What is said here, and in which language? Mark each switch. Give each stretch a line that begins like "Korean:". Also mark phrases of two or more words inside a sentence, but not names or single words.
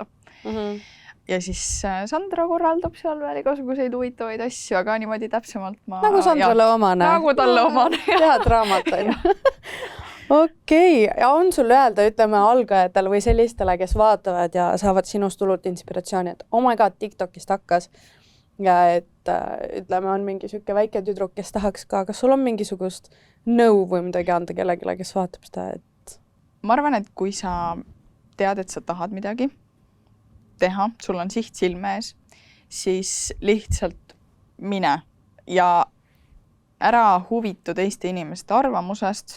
Estonian: Ja siis Sandra korraldab seal veel igasuguseid huvitavaid asju, aga niimoodi täpsemalt ma... Nagu Sandrale omane. Nagu talle omane. Head raamat on. okei, ja on sul öelda, ütleme algajatele või sellistele, kes vaatavad ja saavad sinust hullult inspiratsiooni, et
English: oh my god,
Estonian: TikTokist hakkas ja et ütleme, on mingi sihuke väike tüdruk, kes tahaks ka, kas sul on mingisugust nõu või midagi anda kellelegi, kes vaatab seda, et ma arvan, et kui sa tead, et sa tahad midagi teha, sul on siht silme ees, siis lihtsalt mine ja ära huvitu teiste inimeste arvamusest.